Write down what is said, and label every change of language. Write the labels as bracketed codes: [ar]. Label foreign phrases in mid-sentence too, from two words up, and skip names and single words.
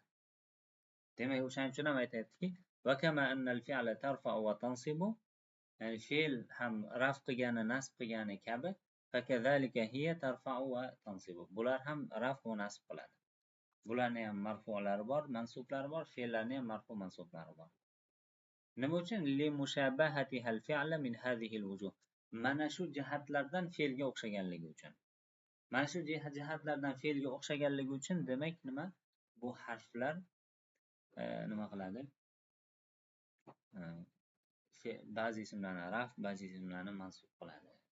[uz] Demak, o'shaning uchun ham aytayaptiki, [ar] وكما أن الفعل ترفع وتنصب, [uz] ya'ni fe'l ham raf qilgani, nasb qilgani kabi, [ar] فكذلك هي ترفع وتنصب. [uz] Bular ham raf va nasb qiladi. Bularning ham marfu'lari bor, mansublari bor, fe'llarning ham marfu mansublari bor. Nima uchun? [ar] لمشابهتها الفعل من هذه الوجوه. [uz] Mana shu jihatlardan fe'lga o'xshaganligi uchun. Mana shu jihatlardan fe'lga o'xshaganligi uchun demak nima? Bu harflar nima qiladi? Ba'zi ismlarni raf, ba'zi ismlarni mansub qiladi.